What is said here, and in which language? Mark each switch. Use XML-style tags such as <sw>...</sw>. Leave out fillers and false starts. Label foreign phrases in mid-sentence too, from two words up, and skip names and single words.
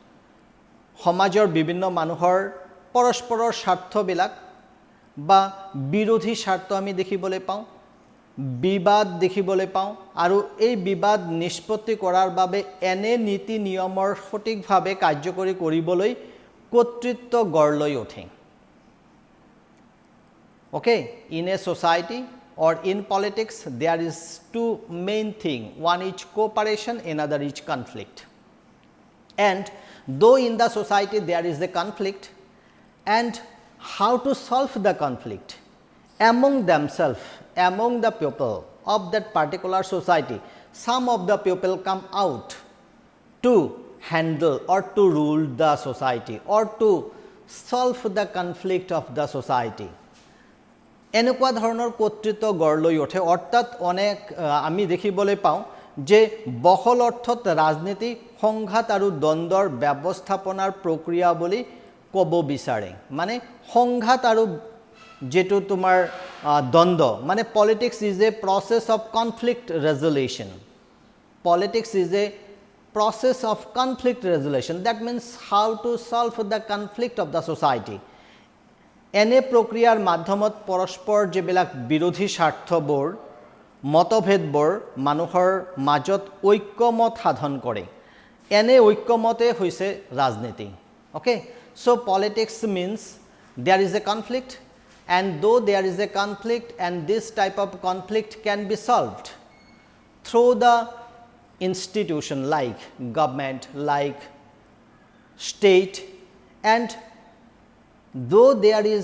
<as>সমাজৰ বিভিন্ন মানুহৰ পৰস্পৰৰ স্বাৰ্থবিলাক বা বিৰোধী স্বাৰ্থ আমি দেখিবলৈ পাওঁ বিবাদ দেখিবলৈ পাওঁ আৰু এই বিবাদ নিষ্পত্তি কৰাৰ বাবে এনে নীতি নিয়মৰ সঠিকভাৱে কাৰ্যকৰী কৰিবলৈ কৰ্তৃত্ব গঢ় লৈ উঠে</as> <en>okay in a society or in politics there is two main thing one is cooperation another is conflict and though in the society there is a conflict and how to solve the conflict among themselves among the people of that particular society some of the people come out to handle or to rule the society or to solve the conflict of the society</en> <as>এনেকুৱা ধৰণৰ কৰ্তৃত্ব গঢ় লৈ উঠে অৰ্থাৎ অনেক আমি দেখিবলৈ পাওঁ যে বহল অৰ্থত ৰাজনীতি সংঘাত আৰু দ্বন্দ্বৰ ব্যৱস্থাপনাৰ প্ৰক্ৰিয়া বুলি ক'ব বিচাৰে মানে সংঘাত আৰু যেটো তোমাৰ দ্বন্দ্ব মানে</as> <en>politics is a process of conflict resolution politics is a process of conflict resolution that means how to solve the conflict of the society</en> <as>এনে প্ৰক্ৰিয়াৰ মাধ্যমত পৰস্পৰ যিবিলাক বিৰোধী স্বাৰ্থবোৰ মতভেদবোৰ মানুহৰ মাজত ঐক্যমত সাধন কৰে এনে ঐক্যমতে হৈছে ৰাজনীতি okay</as> <en>So, politics means there is a conflict, and though there is a conflict, and this type of conflict can be solved through the institution like government, like state, and though there is</en>